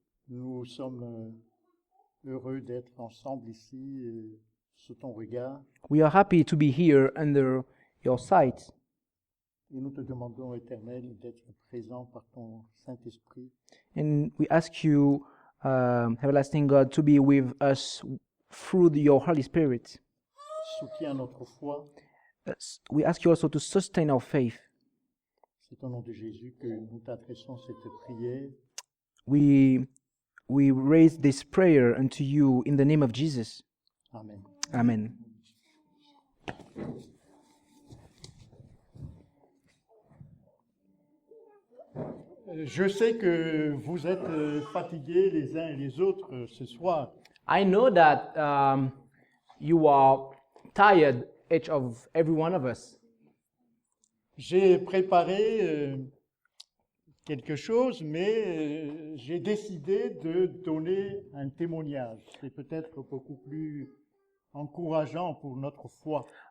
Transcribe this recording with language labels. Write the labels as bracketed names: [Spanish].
[French] nous sommes heureux d'être ensemble ici sous ton regard. [English] we are happy to be here under your sight. [French] Et nous te demandons, Éternel, d'être présent par ton Saint-Esprit [English] And we ask you, everlasting God, to be with us through your Holy Spirit. [French] Soutiens notre foi. [English] We ask you also to sustain our faith. [French] C'est au nom de Jésus que nous t'adressons cette prière. [English] We raise this prayer unto you in the name of Jesus. Amen. Amen. [French] Je sais que vous êtes fatigués les uns et les autres ce soir. [English] I know that you are tired, each of every one of us. [French] J'ai préparé quelque chose, mais j'ai décidé de donner un témoignage. C'est peut-être beaucoup plus encourageant pour notre foi.